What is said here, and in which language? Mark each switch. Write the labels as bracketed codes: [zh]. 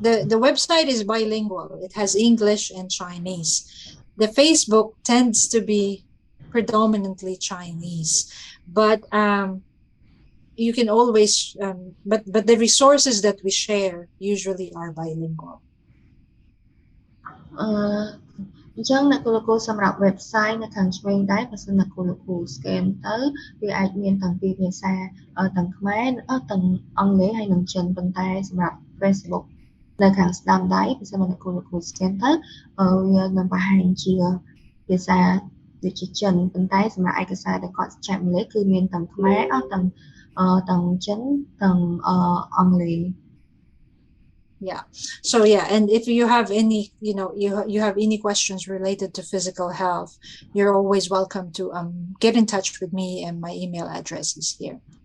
[en] The website is bilingual. It has English and Chinese. The Facebook tends to be predominantly Chinese, but you can always, but the resources that we share usually are bilingual. [km] អញ្ចឹងអ្នកគ្រូលោកគ្រូសម្រាប់ website នៅខាងឆ្វេងដែរបើសិនអ្នកគ្រូលោកគ្រូ scan ទៅវាអាចមានទាំងពីរភាសាទាំងខ្មែរទាំងអង់គ្លេសហើយនិងចិនប៉ុន្តែសម្រាប់ Facebook នៅខាងស្ដាំដៃបើសិនអ្នកគ្រូលោកគ្រូ scan ទៅវានឹងបង្ហាញជាភាសាដូចជាចិនប៉ុន្តែសម្រាប់ឯកសារដែលគាត់ចែកម្លែកគឺមានទាំងខ្មែរទាំងចិនទាំងអង់គ្លេស [en] Yeah. So yeah, and if you have any, you have any questions related to physical health, you're always welcome to get in touch with me, and my email address is here.